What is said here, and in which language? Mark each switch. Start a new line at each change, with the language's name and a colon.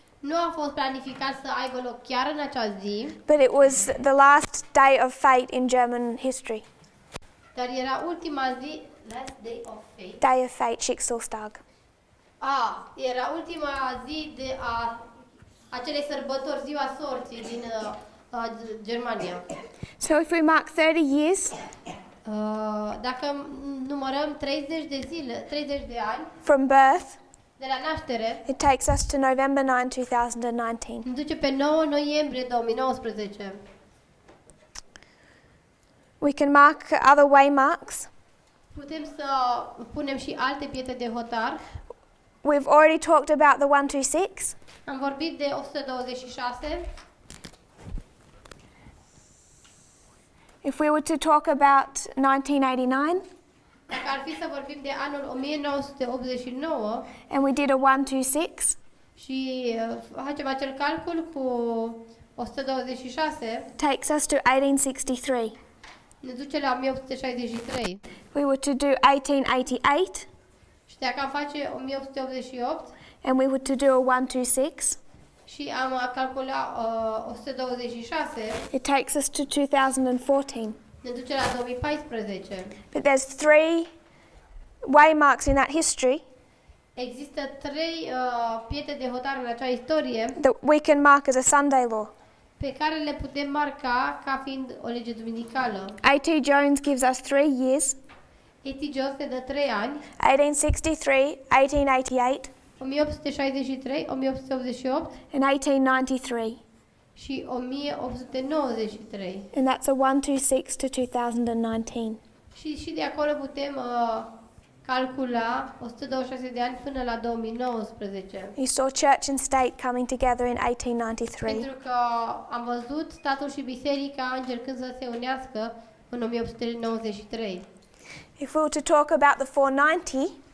Romanian: Nu a fost planificat să aibă loc chiar în acea zi,
English: but it was the last day of fate in German history.
Romanian: dar era ultima zi,
English: last day of fate. Day of fate, Schicksalstag.
Romanian: Era ultima zi de acelei sărbători, ziua sorții din Germania.
English: So if we mark 30 years
Romanian: Dacă numărăm 30 de zile, 30 de ani
English: from birth,
Romanian: de la naștere,
English: it takes us to November 9, 2019.
Romanian: ne duce pe 9 noiembrie 2019.
English: We can mark other waymarks.
Romanian: Putem să punem și alte pietre de hotar.
English: We've already talked about the 126.
Romanian: Am vorbit de 126.
English: If we were to talk about 1989
Romanian: Dacă ar fi să vorbim de anul 1989
English: and we did a 126,
Romanian: și facem acel calcul cu 126,
English: takes us to 1863.
Romanian: ne duce la 1863.
English: If we were to do 1888
Romanian: Și dacă am face 1888
English: and we were to do a 126,
Romanian: și am calculat 126,
English: it takes us to 2014.
Romanian: ne duce la 2014.
English: But there's 3 waymarks in that history
Romanian: Există 3 pietre de hotar în acea istorie
English: that we can mark as a Sunday law.
Romanian: pe care le putem marca ca fiind o lege duminicală.
English: A.T. Jones gives us 3 years,
Romanian: A.T. Jones ne dă 3 ani,
English: 1863, 1888
Romanian: 1863, 1888
English: and 1893.
Romanian: și 1893.
English: And that's a 126 to 2019.
Romanian: Și de acolo putem calcula 126 de ani până la 2019.
English: You saw church and state coming together in 1893.
Romanian: Pentru că am văzut statul și biserica încercând să se unească în 1893.
English: If we were to talk about the 490